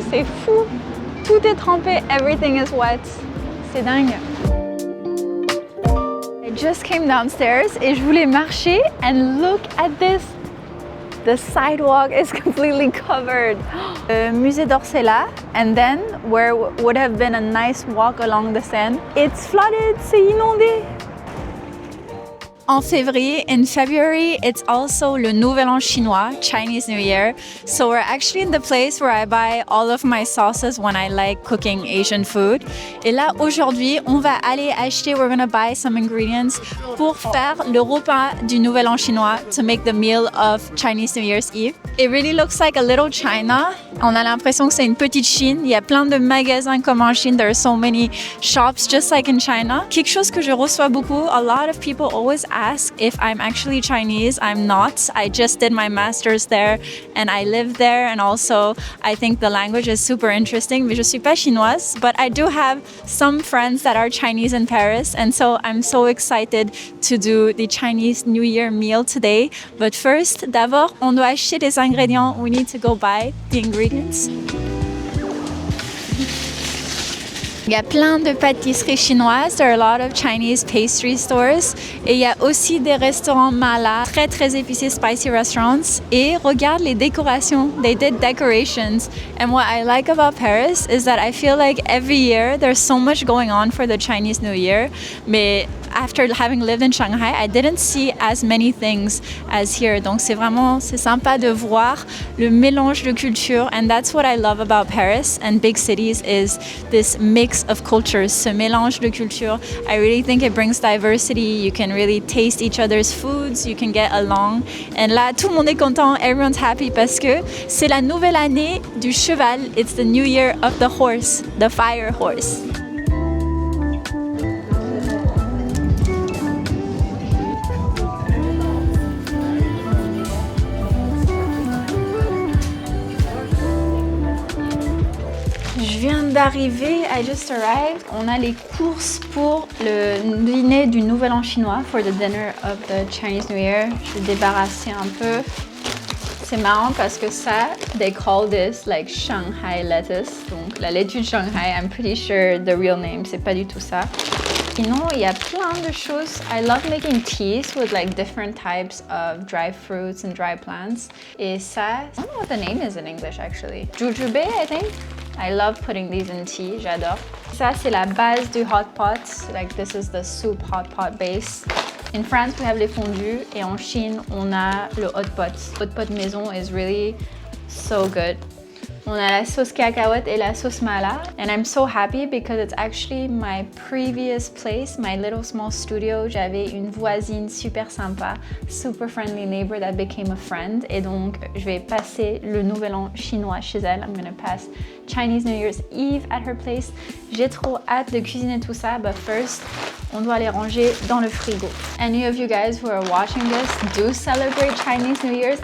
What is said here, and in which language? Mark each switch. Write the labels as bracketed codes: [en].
[fr] C'est fou, tout est trempé, [en] everything is wet. [fr] C'est dingue. [en] I just came downstairs [fr] et je voulais marcher [en] and look at this. The sidewalk is completely covered. Musée d'Orsay là, and then where would have been a nice walk along the Seine, it's flooded, [fr] c'est inondé. En février, [en] in February, it's also [fr] le Nouvel An chinois, [en] Chinese New Year. So we're actually in the place where I buy all of my sauces when I like cooking Asian food. [fr] Et là, aujourd'hui, on va aller acheter, [en] we're gonna buy some ingredients [fr] pour faire le repas du Nouvel An chinois [en] to make the meal of Chinese New Year's Eve. It really looks like a little China. [fr] On a l'impression que c'est une petite Chine. Il y a plein de magasins comme en Chine. [en] There are so many shops just like in China. [fr] Quelque chose que je reçois beaucoup, [en] a lot of people always ask if I'm actually Chinese. I'm not. I just did my master's there and I live there, and also I think the language is super interesting. [fr] Mais je suis pas chinoise, [en] but I do have some friends that are Chinese in Paris, and so I'm so excited to do the Chinese New Year meal today. But first, [fr] d'abord, on doit acheter des ingrédients. [en] We need to go buy the ingredients. [fr] Il y a plein de pâtisseries chinoises. [en] There are a lot of Chinese pastry stores. [fr] Et il y a aussi des restaurants mala, très très épicés, [en] spicy restaurants. [fr] Et regarde les décorations. [en] They did decorations. And what I like about Paris is that I feel like every year there's so much going on for the Chinese New Year. Mais after having lived in Shanghai, I didn't see as many things as here. [fr] Donc c'est sympa de voir le mélange de culture. [en] And that's what I love about Paris and big cities, is this mix of cultures, [fr] ce mélange de culture. [en] I really think it brings diversity. You can really taste each other's foods. You can get along. [fr] And là, tout le monde est content. [en] Everyone's happy [fr] parce que c'est la nouvelle année du cheval. [en] It's the new year of the horse, the fire horse. [fr] Je viens d'arriver, [en] I just arrived. [fr] On a les courses pour le dîner du Nouvel An chinois, [en] for the dinner of the Chinese New Year. [fr] Je vais débarrasser un peu. C'est marrant parce que ça, [en] they call this like Shanghai lettuce. [fr] Donc la laitue de Shanghai, [en] I'm pretty sure the real name, [fr] c'est pas du tout ça. Sinon, il y a plein de choses. [en] I love making teas with like different types of dry fruits and dry plants. Et ça, I don't know what the name is in English actually. Jujube, I think. I love putting these in tea, j'adore. [fr] Ça, c'est la base du hot pot. [en] Like this is the soup hot pot base. In France, we have [fr] les fondus, et en Chine, on a le hot pot. [en] Hot pot maison is really so good. [fr] On a la sauce cacahuète et la sauce mala. [en] And I'm so happy because it's actually my previous place, my little small studio. [fr] J'avais une voisine super sympa, [en] super friendly neighbor that became a friend. [fr] Et donc, je vais passer le nouvel an chinois chez elle. [en] I'm gonna pass Chinese New Year's Eve at her place. [fr] J'ai trop hâte de cuisiner tout ça, [en] but first, [fr] on doit les ranger dans le frigo. [en] Any of you guys who are watching this do celebrate Chinese New Year's?